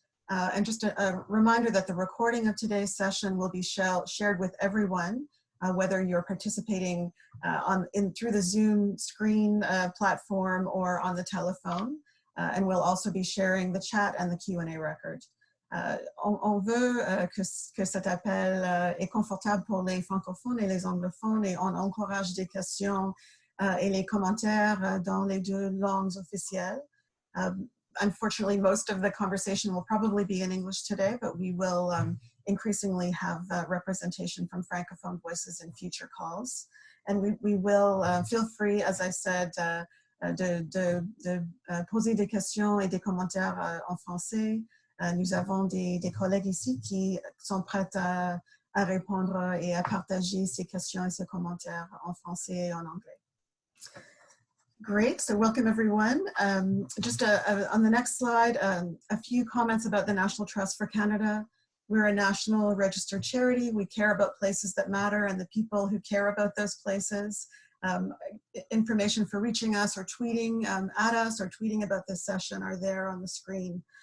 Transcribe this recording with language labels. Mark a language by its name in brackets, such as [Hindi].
[English] And just a reminder that the recording of today's session will be shared with everyone, whether you're participating through the Zoom screen platform or on the telephone. And we'll also be sharing the chat and the Q&A record. [French] On veut que cet appel est confortable pour les francophones et les anglophones, et on encourage des questions et les commentaires dans les deux langues officielles. [English] Unfortunately, most of the conversation will probably be in English today, but we will increasingly have representation from Francophone voices in future calls. And we will feel free, as I said, [French] de poser des questions et des commentaires en français. Nous avons des collègues ici qui sont prêts à répondre et à partager ces questions et ces commentaires en français et en anglais. [English] Great, so welcome everyone. Just on the next slide, a few comments about the National Trust for Canada. We're a national registered charity. We care about places that matter and the people who care about those places. Information for reaching us or tweeting at us or tweeting about this session are there on the screen.